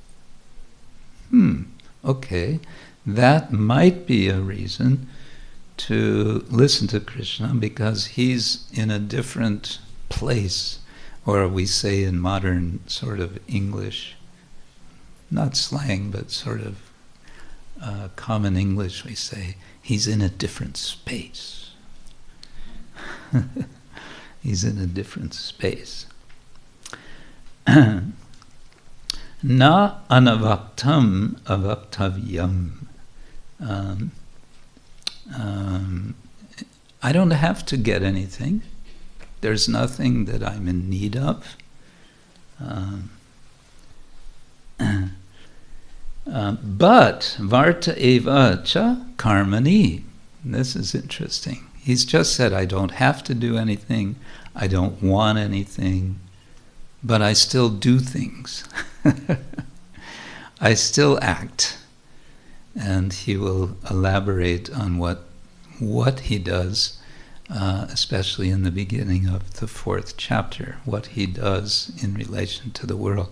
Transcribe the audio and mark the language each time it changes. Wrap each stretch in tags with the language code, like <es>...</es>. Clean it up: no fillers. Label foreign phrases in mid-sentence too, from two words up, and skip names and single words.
<en>Okay, that might be a reason to listen to Krishna, because he's in a different place, or we say in modern sort of English, not slang, but sort of common English, we say, he's in a different space. He's in a different space.</en> <sa>न अनवाप्तम् अवाप्तव्यम्.</sa> <en>I don't have to get anything. There's nothing that I'm in need of.</en> <sa>But वर्त एव च कर्मणि.</sa> <en>This is interesting. He's just said, I don't have to do anything, I don't want anything, but I still do things. I still act. And he will elaborate on what he does, especially in the beginning of the 4th chapter, what he does in relation to the world.</en>